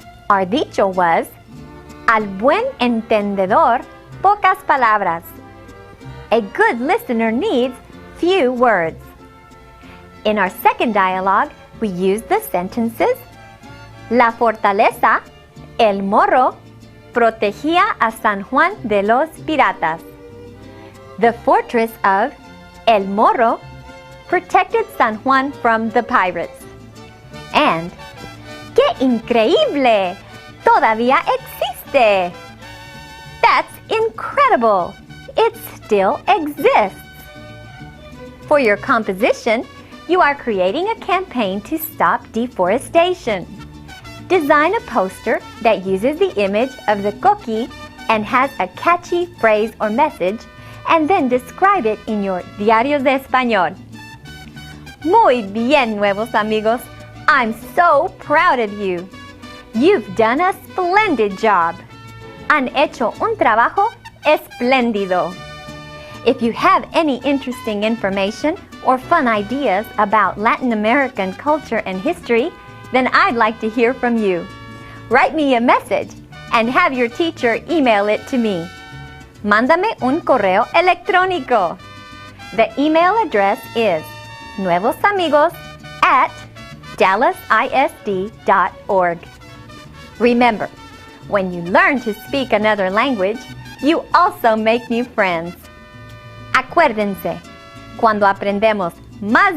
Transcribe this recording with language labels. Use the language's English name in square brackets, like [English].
[English] Our dicho was, [Spanish] al buen entendedor, pocas palabras. [English] A good listener needs few words. In our second dialogue, we used the sentences, [Spanish] la fortaleza, el Morro, protegía a San Juan de los piratas. [English] The fortress of El Morro protected San Juan from the pirates. [Spanish] And ¡qué increíble! ¡Todavía existe! [English] That's incredible! It still exists! For your composition, you are creating a campaign to stop deforestation. Design a poster that uses the image of the coquí and has a catchy phrase or message, and then describe it in your Diarios de Español. [Spanish] Muy bien, nuevos amigos! [English] I'm so proud of you! You've done a splendid job! [Spanish] Han hecho un trabajo espléndido! [English] If you have any interesting information or fun ideas about Latin American culture and history, then I'd like to hear from you. Write me a message and have your teacher email it to me. [Spanish] Mándame un correo electrónico. [English] The email address is nuevosamigos@dallasisd.org. Remember, when you learn to speak another language, you also make new friends. [Spanish] Acuérdense, cuando aprendemos más de un idioma, podemos hacer nuevos amigos.